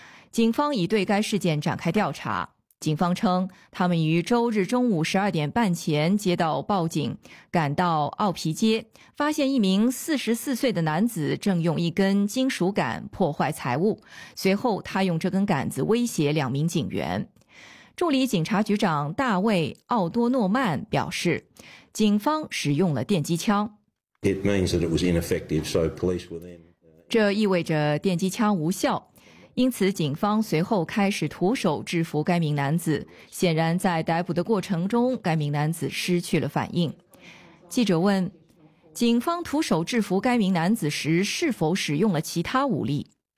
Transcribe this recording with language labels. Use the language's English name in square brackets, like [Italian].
[Chinese] 警方已对该事件展开调查。警方称，他们于周日中午12点半前接到报警，赶到奥皮街，发现一名44岁的男子正用一根金属杆破坏财物，随后他用这根杆子威胁两名警员。助理警察局长大卫·奥多诺曼表示，警方使用了电击枪。 [English] It means that it was ineffective, so police were then... [Chinese] 这意味着电击枪无效。因此警方随后开始徒手制服该名男子，显然在逮捕的过程中该名男子失去了反应。记者问，警方徒手制服该名男子时是否使用了其他武力？